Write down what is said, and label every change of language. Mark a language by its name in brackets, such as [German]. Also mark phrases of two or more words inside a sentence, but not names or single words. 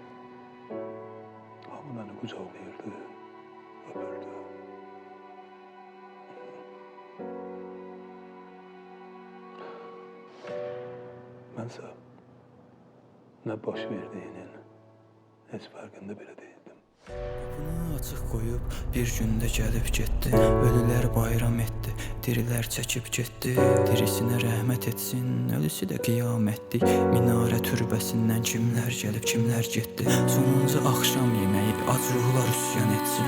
[Azerbaijani] Ama beni kucaklayırdı, öpürdü. [Turkish] Bense ne baş verdiğinin hiç farkında bile değildim. [Azerbaijani] Qapını açıq qoyub bir gündə gəlib getdi. Ölülər bayram etdi, dirilər çəkib getdi. Dirisinə rəhmət etsin, ölüsü də qiyamətdir. Minarə türbəsindən kimlər gəlib, kimlər getdi. Sonuncu axşam yeməyi ac ruhlar üsyan etsin.